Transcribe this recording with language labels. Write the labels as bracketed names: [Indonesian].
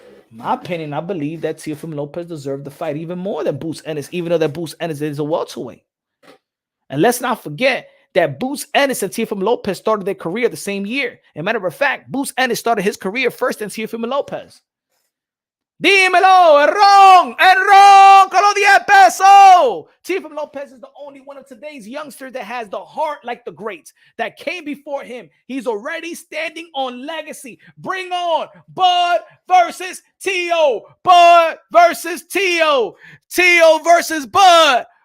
[English] In my opinion, I believe that Teofimo Lopez deserved the fight even more than Boots Ennis, even though that Boots Ennis is a welterweight. And let's not forget that Boots Ennis and Teofimo Lopez started their career the same year. As a matter of fact, Boots Ennis started his career first than Teofimo Lopez. [Spanish] Dímelo, Errol, con los 10 pesos. [English] Teofimo Lopez is the only one of today's youngsters that has the heart like the greats that came before him. He's already standing on legacy. Bring on Bud versus Teo. Bud versus Teo. Teo versus Bud.